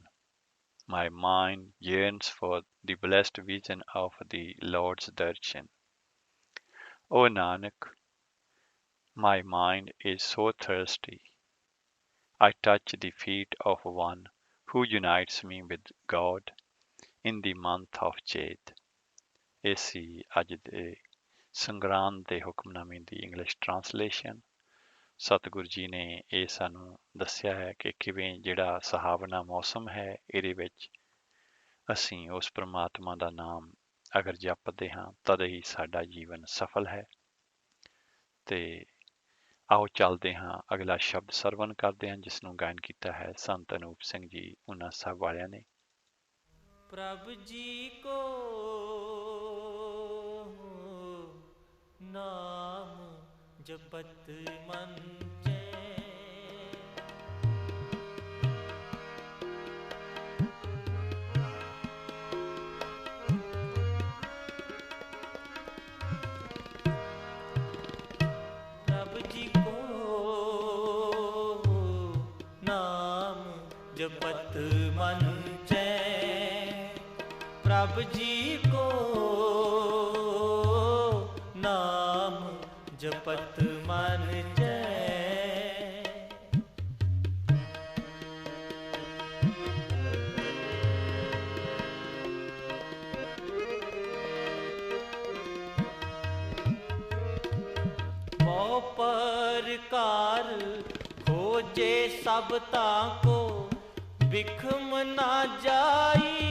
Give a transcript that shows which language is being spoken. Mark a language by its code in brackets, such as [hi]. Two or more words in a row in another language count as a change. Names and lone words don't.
[en] My mind yearns for the blessed vision of the Lord's darshan. O Nanak, my mind is so thirsty. I touch the feet of one who unites me with God in the month of Chet. [pa] ਇਹ ਸੀ ਅੱਜ ਦੇ ਸੰਗਰਾਂਦ ਦੇ ਹੁਕਮਨਾਮੇ ਦੀ [en] English translation. [pa] ਸਤਿਗੁਰੂ ਜੀ ਨੇ ਇਹ ਸਾਨੂੰ ਦੱਸਿਆ ਹੈ ਕਿ ਕਿਵੇਂ ਜਿਹੜਾ ਸੁਹਾਵਣਾ ਮੌਸਮ ਹੈ ਇਹਦੇ ਵਿੱਚ ਅਸੀਂ ਉਸ ਪ੍ਰਮਾਤਮਾ ਦਾ ਨਾਮ ਅਗਰ ਜਪਦੇ ਹਾਂ ਤਦ ਹੀ ਸਾਡਾ ਜੀਵਨ ਸਫਲ ਹੈ। ਤੇ ਆਓ ਚੱਲਦੇ ਹਾਂ, ਅਗਲਾ ਸ਼ਬਦ ਸਰਵਨ ਕਰਦੇ ਹਾਂ ਜਿਸ ਨੂੰ ਗਾਇਨ ਕੀਤਾ ਹੈ ਸੰਤ ਅਨੂਪ ਸਿੰਘ ਜੀ ਉਹਨਾਂ ਸਾਹਿਬ ਵਾਲਿਆਂ ਨੇ। ਪ੍ਰਭ ਜੀ ਕੋ ਨਾਮ ਜਪਤ ਮਨ ਪ੍ਰਭ ਜੀ ਕੋ ਨਾਮ ਜਪਤ ਮਨ ਪ੍ਰਭ ਜੀ ਕੋ ਨਾਮ ਜਪਤ ਮਨ ਬਹੁ ਪ੍ਰਕਾਰ ਖੋਜੇ ਸਭ ਤਾਕੋ ਬਿਖਮ ਨਾ ਜਾਈ